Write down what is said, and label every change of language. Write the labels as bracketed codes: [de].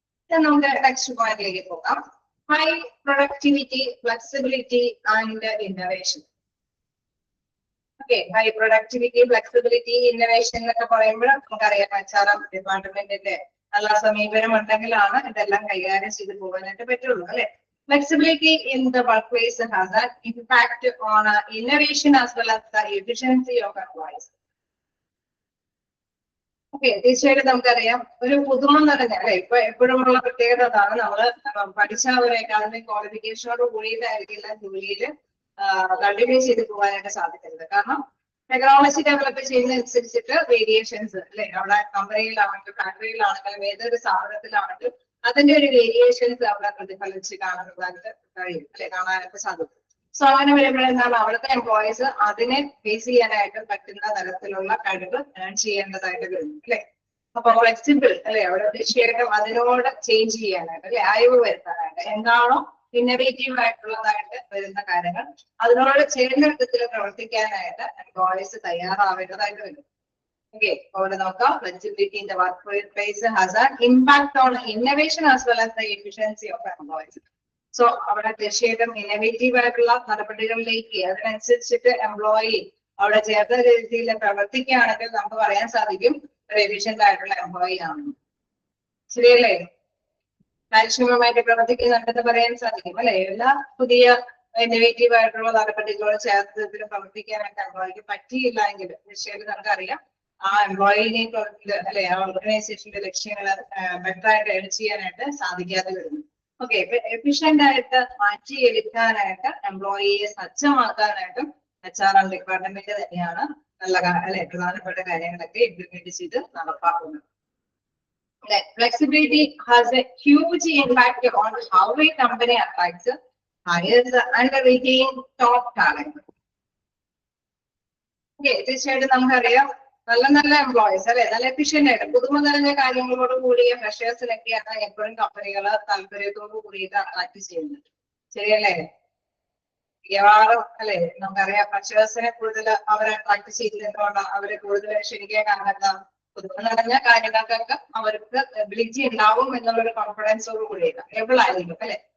[ml] നമുക്ക് നെക്സ്റ്റ് പോയിന്റിലേക്ക് പോകാം. High productivity, flexibility and innovation. Okay, high productivity, flexibility, innovation എന്നൊക്കെ പറയുമ്പോൾ നമുക്കറിയാം HRM ഡിപ്പാർട്ട്മെന്റിന്റെ നല്ല സമീപനം ഉണ്ടെങ്കിലാണ് ഇതെല്ലാം കൈകാര്യം ചെയ്ത് പോകാനായിട്ട് പറ്റുള്ളൂ അല്ലെ. [en] Flexibility in the workplace has an impact on innovation as well as the efficiency of employees. [ml] Okay, തീർച്ചയായിട്ടും നമുക്കറിയാം ഒരു പുതുമ നിറഞ്ഞ അല്ലെ ഇപ്പൊ എപ്പോഴുമുള്ള പ്രത്യേകത അതാണ്. നമ്മള് പഠിച്ച ഒരു അക്കാദമിക് ക്വാളിഫിക്കേഷനോട് കൂടിയിട്ടായിരിക്കില്ല ജോലിയിൽ കണ്ടിന്യൂ ചെയ്ത് പോകാനായിട്ട് സാധിക്കുന്നത്. കാരണം ടെക്നോളജി ഡെവലപ്പ് ചെയ്യുന്നതനുസരിച്ചിട്ട് വേരിയേഷൻസ് അല്ലെ അവിടെ കമ്പനിയിലാണെങ്കിലും ഫാക്ടറിയിലാണെങ്കിലും ഏതൊരു സ്ഥാപനത്തിലാണെങ്കിലും അതിന്റെ ഒരു വേരിയേഷൻസ് അവിടെ പ്രതിഫലിച്ച് കാണുന്നതായിട്ട് കഴിയും അല്ലെ, കാണാനായിട്ട് സാധിക്കും. സോ അങ്ങനെ വരുമ്പോഴെന്താണ് അവിടുത്തെ എംപ്ലോയീസ് അതിനെ ഫേസ് ചെയ്യാനായിട്ട് പറ്റുന്ന തരത്തിലുള്ള കഴിവ് ഏൺ ചെയ്യേണ്ടതായിട്ട് വരും അല്ലെ. അപ്പൊ ഫ്ലെക്സിബിൾ അല്ലെ അവിടെ തീർച്ചയായിട്ടും അതിനോട് ചേഞ്ച് ചെയ്യാനായിട്ട് അല്ലെ അയവ് വരുത്താനായിട്ട് എന്താണോ ഇന്നോവേറ്റീവ് ആയിട്ടുള്ളതായിട്ട് വരുന്ന കാര്യങ്ങൾ അതിനോട് ചേർന്ന വിധത്തിൽ പ്രവർത്തിക്കാനായിട്ട് എംപ്ലോയീസ് തയ്യാറാവേണ്ടതായിട്ട് വരും. ഓക്കെ, അവിടെ നോക്കാം. [en] Flexibility in the workplace has an impact on innovation as well as the efficiency of employees. [ml] So അവിടെ തീർച്ചയായിട്ടും ഇന്നോവേറ്റീവ് ആയിട്ടുള്ള നടപടികളിലേക്ക് അതിനനുസരിച്ചിട്ട് എംപ്ലോയി അവിടെ ചേർത്ത രീതിയിൽ പ്രവർത്തിക്കുകയാണെങ്കിൽ നമുക്ക് പറയാൻ സാധിക്കും ഒരു എഫിഷ്യന്റ് ആയിട്ടുള്ള എംപ്ലോയി ആണെന്ന്. ശരിയല്ലേ? കാര്യക്ഷമമായിട്ട് പ്രവർത്തിക്കുന്നുണ്ടെന്ന് പറയാൻ സാധിക്കും അല്ലെ. എല്ലാ പുതിയ ഇന്നോവേറ്റീവ് ആയിട്ടുള്ള നടപടികളോട് ചേർത്ത് പ്രവർത്തിക്കാനായിട്ട് എംപ്ലോയിക്ക് പറ്റിയില്ല എങ്കിൽ തീർച്ചയായിട്ടും നമുക്കറിയാം ആ എംപ്ലോയിനെ അല്ലെ ആ ഓർഗനൈസേഷന്റെ ലക്ഷ്യങ്ങൾ ബെറ്റർ ആയിട്ട് എഡ് ചെയ്യാനായിട്ട് സാധിക്കാതെ വരുന്നു. ഓക്കെ, എഫിഷ്യന്റ് ആയിട്ട് മാറ്റിയെടുക്കാനായിട്ട് എംപ്ലോയിയെ സജ്ജമാക്കാനായിട്ടും HRM ഡിപ്പാർട്ട്മെന്റ് തന്നെയാണ് നല്ല അല്ലെ പ്രധാനപ്പെട്ട കാര്യങ്ങളൊക്കെ ഇംപ്ലിമെന്റ് ചെയ്ത് നടപ്പാക്കുന്നത്. [en] Flexibility has a huge impact on how a company attracts, hires and retains top talent. [ml] Okay, തീർച്ചയായിട്ടും നമുക്കറിയാം നല്ല നല്ല എംപ്ലോയീസ് അല്ലെ നല്ല എഫിഷ്യന്റ് ആയിട്ട് പുതുമ നിറഞ്ഞ കാര്യങ്ങളോട് കൂടിയ ഫ്രഷേഴ്സിനൊക്കെയാണ് എപ്പോഴും കമ്പനികൾ താല്പര്യത്തോടു കൂടിയിട്ട് അട്രാക്ട് ചെയ്യുന്നത്. ശരിയല്ലേ? മിക്കവാറും അല്ലെ നമുക്കറിയാം ഫ്രഷേഴ്സിനെ കൂടുതൽ അവരെ അട്രാക്ട് ചെയ്യുന്നതുകൊണ്ട് അവരെ കൂടുതൽ ക്ഷണിക്കാൻ കാരണം പുതുമ നിറഞ്ഞ കാര്യങ്ങൾക്കൊക്കെ അവർക്ക് എബിലിറ്റി ഉണ്ടാവും എന്നുള്ളൊരു കോൺഫിഡൻസോട് കൂടിയിട്ട് എബിൾ ആയിരിക്കും അല്ലെ.